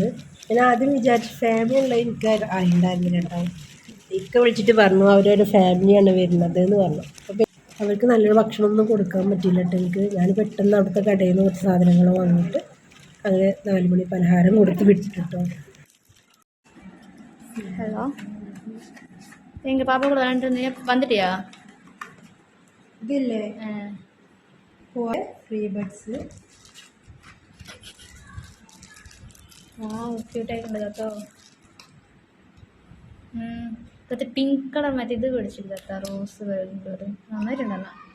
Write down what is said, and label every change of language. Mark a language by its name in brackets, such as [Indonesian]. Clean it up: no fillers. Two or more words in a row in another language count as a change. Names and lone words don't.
[Malayalam] ഞാൻ ആദ്യം വിചാരിച്ചു ഫാമിലി ഉള്ളത് എനിക്ക് അറിയണ്ടായിരുന്നില്ല കേട്ടോ. ഇക്ക വിളിച്ചിട്ട് പറഞ്ഞു അവരൊരു ഫാമിലിയാണ് വരുന്നത് എന്ന് പറഞ്ഞു. അപ്പോൾ അവർക്ക് നല്ലൊരു ഭക്ഷണമൊന്നും കൊടുക്കാൻ പറ്റില്ല കേട്ടോ എനിക്ക്. ഞാൻ പെട്ടെന്ന് അവിടുത്തെ കടയിൽ നിന്ന് കുറച്ച് സാധനങ്ങൾ വാങ്ങിയിട്ട് അങ്ങനെ 4 മണി പലഹാരം കൊടുത്ത് വിട്ടിട്ടോ. [Tamil] ஹலோ, எங்கள் பாப்பா கூட விளாண்டுருந்தீங்க, வந்துட்டியா? [Malayalam] ഇതില്ലേ ഫ്രീ ബഡ്സ്. ക്യൂട്ടായിട്ടുണ്ട് കേട്ടോ. മറ്റേ പിങ്ക് കളർ മറ്റേ ഇത് മേടിച്ചില്ല കേട്ടോ, റോസ് വേൾഡ് നന്നായിട്ടുണ്ടെന്നാ.